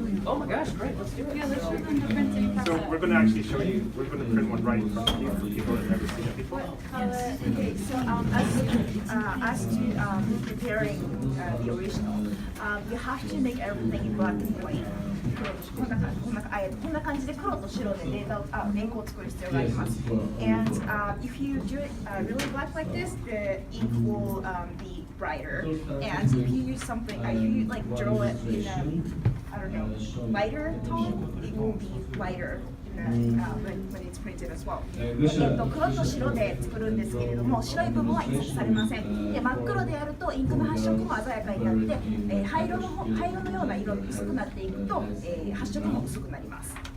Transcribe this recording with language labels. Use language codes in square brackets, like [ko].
[en] Oh my gosh, great! Let's do it. Yeah, let's show them the printing process. So we're going to actually show you. We're going to print one right in front of you for people who've never seen it before. Okay, so as to preparing the original, you have to make everything in black and white. [ja] こんな感じで黒と白で原稿を作る必要があります。 [en] And if you do it really black like this, the ink will be brighter. And if you use something, if you like draw it in a, I don't know, lighter tone, it will be lighter. When it's printed as well. [ja] 黒と白で作るんですけれども、白い部分は印刷されません。で、真っ黒でやるとインクの発色も鮮やかになって、灰色のような色に薄くなっていくと、発色も薄くなります。